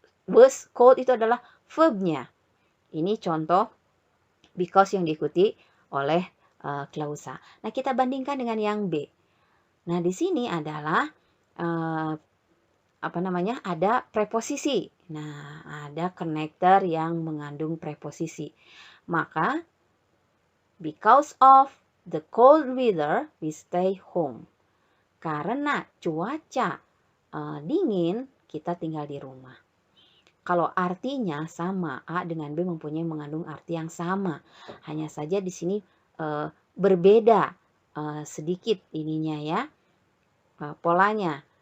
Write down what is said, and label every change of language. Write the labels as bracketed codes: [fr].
[en] Was cold [id] itu adalah verbnya. Ini contoh because yang diikuti oleh klausa. Nah, kita bandingkan dengan yang B. Nah, di sini adalah ada preposisi. Nah, ada connector yang mengandung preposisi. [en] Maka because of the cold weather, we stay home. [id] Karena cuaca dingin, kita tinggal di rumah. Kalau artinya sama, A dengan B mempunyai mengandung arti yang sama. Hanya saja di sini berbeda sedikit ininya ya, polanya.